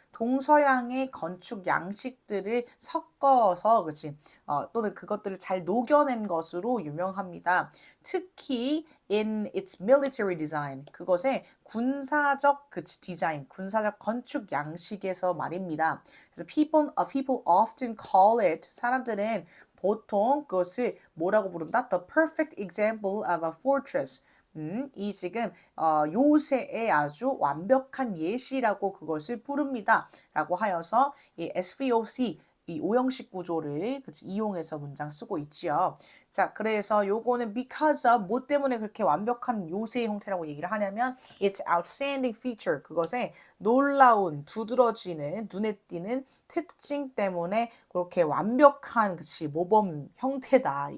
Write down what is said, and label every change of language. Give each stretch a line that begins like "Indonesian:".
Korean: 동서양의 건축 양식들을 섞어서 그렇지 또는 그것들을 잘 녹여낸 것으로 유명합니다. 특히
English: in its military design
Korean: 그것의 군사적 디자인, 군사적 건축 양식에서 말입니다. 그래서
English: people often call it
Korean: 사람들은 보통 그것을 뭐라고 부른다?
English: The perfect example of a fortress.
Korean: 이 지금 요새의 아주 완벽한 예시라고 그것을 부릅니다. 라고 하여서 이 SVOC 이 오형식 구조를 이용해서 문장 쓰고 있지요. 자, 그래서 요거는 because of 뭐 때문에 그렇게 완벽한 요새의 형태라고 얘기를 하냐면
English: its outstanding feature
Korean: 그것의 놀라운 두드러지는 눈에 띄는 특징 때문에 그렇게 완벽한 모범 형태다.